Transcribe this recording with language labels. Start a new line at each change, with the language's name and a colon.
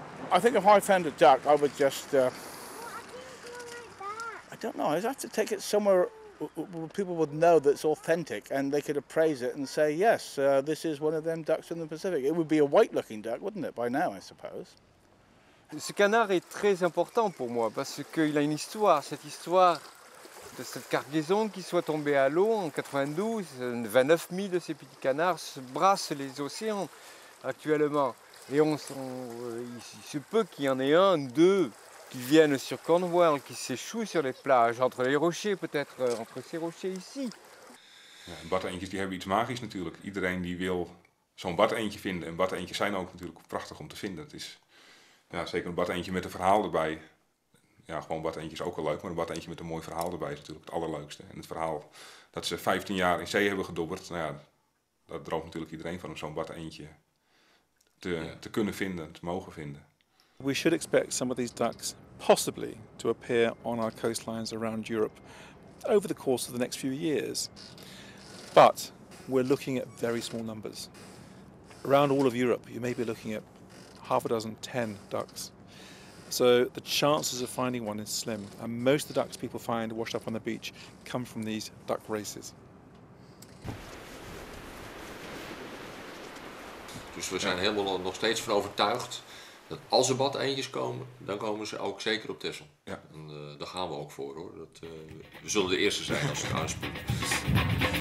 English: I think if I found a duck, I would just, I don't know, I'd have to take it somewhere where people would know that it's authentic and they could appraise it and say, yes, this is one of them ducks from the Pacific. It would be a white-looking duck, wouldn't it, by now, I suppose?
French: Ce canard est très important pour moi parce qu'il a une histoire, cette histoire de cette cargaison qui soit tombée à l'eau en 92. 29 000 de ces petits canards brassent les océans actuellement. Et il se peut qu'il y en ait un, deux qui viennent sur Cornwall, qui s'échouent sur les plages, entre les rochers peut-être, entre ces rochers ici.
Dutch: Ja, badeentjes die hebben iets magisch natuurlijk. Iedereen die wil zo'n badeentje vinden. En badeentjes zijn ook natuurlijk prachtig om te vinden. Het is ja, zeker een badeentje met een verhaal erbij. Ja, gewoon badeentje is ook wel leuk, maar een badeentje met een mooi verhaal erbij is natuurlijk het allerleukste. En het verhaal dat ze 15 jaar in zee hebben gedobberd, nou ja, dat droomt natuurlijk iedereen van om zo'n badeentje te kunnen vinden, te mogen vinden.
English: We should expect some of these ducks possibly to appear on our coastlines around Europe over the course of the next few years. But we're looking at very small numbers. Around all of Europe, you may be looking at half a dozen, 10 ducks. So the chances of finding one is slim. And most of the ducks people find washed up on the beach come from these duck races.
Dutch: Dus we zijn helemaal nog steeds van overtuigd dat als er badeentjes komen, dan komen ze ook zeker op Texel. Ja. En daar gaan we ook voor hoor. We zullen de eerste zijn als ze het aanspoelen.